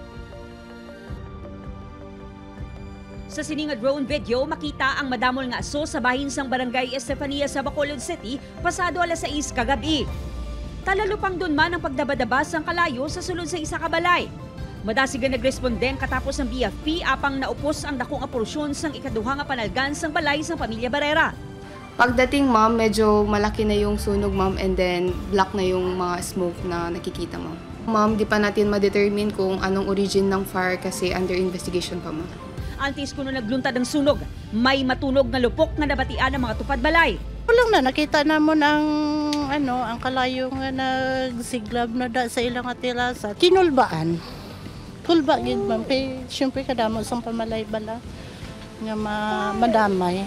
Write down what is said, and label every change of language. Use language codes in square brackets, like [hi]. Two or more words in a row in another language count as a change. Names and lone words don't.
[hil] Sa sining nga drone video, makita ang madamol nga aso sa bahin sang Barangay Estefania sa Bacolod City pasado alas 6 kagabi. Talalupang dun man ang pagdabadaba sang kalayo sa sulod sa isa ka balay. Madasig nga nagresponden katapos ng BFP apang naupos ang dakong porsyon sang ikaduha nga panalgan sang balay sang Pamilya Barrera. [tl] Pagdating ma'am, medyo malaki na yung sunog ma'am [en] and then black [tl] na yung mga smoke na nakikita ma'am. Ma'am, di pa natin ma-determine kung anong origin ng fire kasi [en] under investigation [tl] pa ma'am. [hil] Antes kuno nagluntad ang sunog, may matunog na lupok nga nabatian ng mga tupad balay. Walang na, nakita namon ang kalayo nga nagsiglab na da sa ilang atira sa kinulbaan. Kulba gid ma'am, siyempre kadamo sang pamalay bala nga madamay.